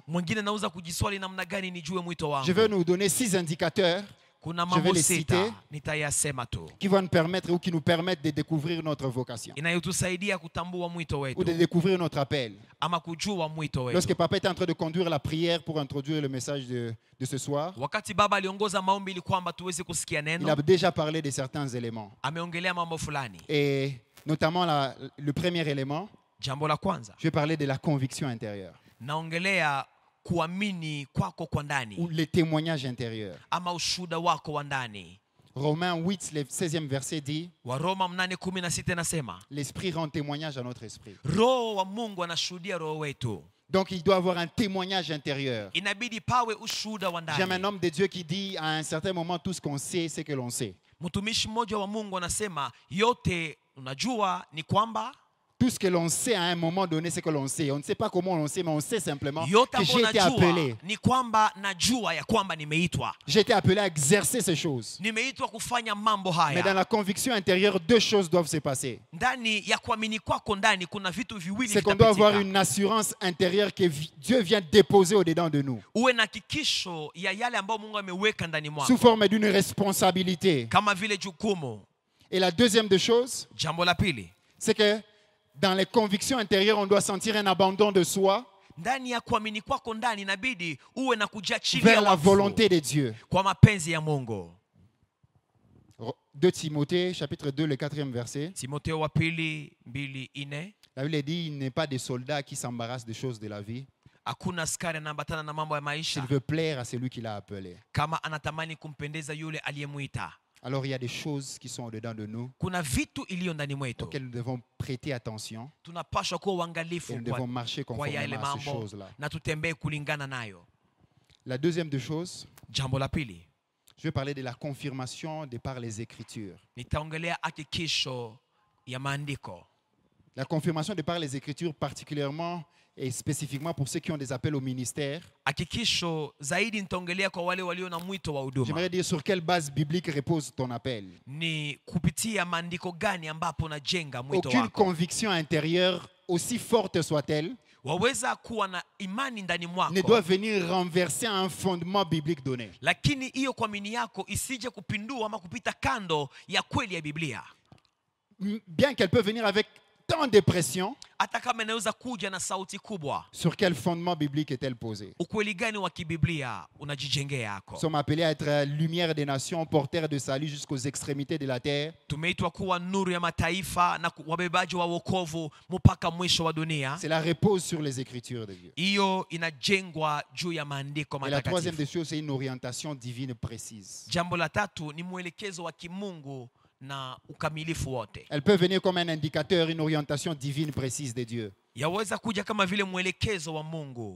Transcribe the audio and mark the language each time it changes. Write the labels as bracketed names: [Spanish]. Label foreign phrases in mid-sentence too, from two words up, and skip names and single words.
[Swahili] Mwingine nauza kujiswali namna gani nijue mwito [French] Je vais [Swahili] wangu. [French] nous donner 6 indicateurs [Swahili] Kuna [French] je vais [Swahili] mambo [French] les [Swahili] sita [French] citer. [Swahili] nitayasema tu [French] qui vont nous permettre ou qui nous permettent de découvrir notre vocation [Swahili] inayotusaidia kutambua mwito [French] ou [Swahili] wetu [French] de découvrir notre appel. [Swahili] ama kujua mwito [French] Lorsque [Swahili] wetu. [French] papa était en train de conduire la prière pour introduire le message de ce soir, [Swahili] Wakati baba aliongoza maombi ili kwamba tuweze kusikia [French] il a [Swahili] neno, [French] déjà parlé de certains éléments. [Swahili] ameongelea mambo fulani. [French] Et notamment le premier élément, [Swahili] Jambo la kwanza, [French] je vais parler de la conviction intérieure [Swahili] naongelea kuamini kwako kwa ndani [French] ou le témoignage intérieur. [Swahili] ama ushuhuda wako wa ndani. [French] Romains 8, le 16e verset dit, [Swahili] Waroma 8:16 nasema, [French] l'esprit rend témoignage à notre esprit. [Swahili] Roho wa Mungu anashuhudia roho wetu. [French] Donc il doit avoir un témoignage intérieur. [Swahili] Inabidi pawe ushuhuda wa [French] J'aime un [Swahili] ndani. [French] homme de Dieu qui dit à un certain moment tout ce qu'on sait, c'est que l'on sait. [Swahili] Mtumishi mmoja wa Mungu anasema yote unajua ni kwamba, [French] Tout ce que l'on sait à un moment donné, c'est que l'on sait. On ne sait pas comment on sait, mais on sait simplement [Swahili] yote [French] que j'ai [Swahili] ambayo [French] été appelé. [Swahili] najua ni kwamba najua ya kwamba nimeitwa. [French] J'ai été appelé à exercer ces choses. [Swahili] Nimeitwa kufanya mambo [French] Mais dans [Swahili] haya. [French] la conviction intérieure, deux choses doivent se passer. [Swahili] Ndani ya kuamini kwako ndani kuna vitu viwili [French] C'est qu'on doit avoir [Swahili] vitapitika. [French] une assurance intérieure que Dieu vient déposer au-dedans de nous, [Swahili] Uwe na hakikisho ya yale ambayo Mungu ameweka ndani [French] sous [Swahili] mwako [French] forme d'une responsabilité. [Swahili] kama vile jukumu. [French] Et la deuxième des choses, [Swahili] Jambo la pili, [French] c'est que dans les convictions intérieures, on doit sentir un abandon de soi [Swahili] ndani ya kuamini kwako ndani inabidi uwe na kujiachilia [French] vers la [Swahili] wafu [French] volonté de Dieu. [Swahili] kwa mapenzi ya Mungu. [French] 2 Timothée, chapitre 2, le 4e verset. [Swahili] Timotheo wa pili 2:4, [French] La Bible dit, il n'est pas des soldats qui s'embarrassent des choses de la vie. [Swahili] hakuna askari anaambatana na mambo ya [French] S'il [Swahili] maisha [French] veut plaire à celui qui l'a appelé. [Swahili] kama anatamani kumpendeza yule aliyemwita. [French] Alors il y a des choses qui sont au-dedans de nous, [Swahili] Kuna vitu iliyo ndani mwetu, [French] auxquelles nous devons prêter attention [Swahili] tunapaswa kuwa [French] et [Swahili] uangalifu [French] nous devons marcher [Swahili] kwa yale [French] conformément à ces [Swahili] mambo [French] choses-là. [Swahili] na tutembee kulingana nayo. [French] La deuxième des choses, [Swahili] Jambo la pili, [French] je vais parler de la confirmation de par les Écritures. [Swahili] nitaongelea hakikisho ya maandiko. [French] La confirmation de par les Écritures, particulièrement et spécifiquement pour ceux qui ont des appels au ministère. [Swahili] Hakikisho zaidi nitaongelea kwa wale walio na mwito wa huduma. [French] J'aimerais dire sur quelle base biblique repose ton appel. [Swahili] Ni kupitia maandiko gani ambapo unajenga mwito [French] Aucune [Swahili] wako. [French] conviction intérieure, aussi forte soit-elle, [Swahili] Waweza kuwa na imani ndani [French] ne [Swahili] mwako, [French] doit venir renverser un fondement biblique donné. [Swahili] lakini hiyo kuamini yako isije kupindua ama kupita kando ya kweli ya Biblia. [French] Bien qu'elle peut venir avec tant de pression, [Swahili] Hata kama inaweza kuja na sauti kubwa, [French] sur quel fondement biblique est-elle posée? [Swahili] ukweli gani wa kibiblia unajijengea [French] Nous [Swahili] yako? [French] sommes appelés à être lumière des nations, porteurs de salut jusqu'aux extrémités de la terre. [Swahili] Tumeitwa kuwa nuru ya mataifa na wabebaji wa wokovu mpaka mwisho wa dunia. [French] Cela repose sur les Écritures de Dieu. [Swahili] Hiyo inajengwa juu ya maandiko [French] Et la troisième [Swahili] matakatifu. [French] des choses, c'est une orientation divine précise. [Swahili] Jambo la tatu ni mwelekezo wa kimungu na ukamilifu wote. [French] Elle peut venir comme un indicateur, une orientation divine précise de Dieu. [Swahili] Yaweza kuja kama vile mwelekezo wa Mungu.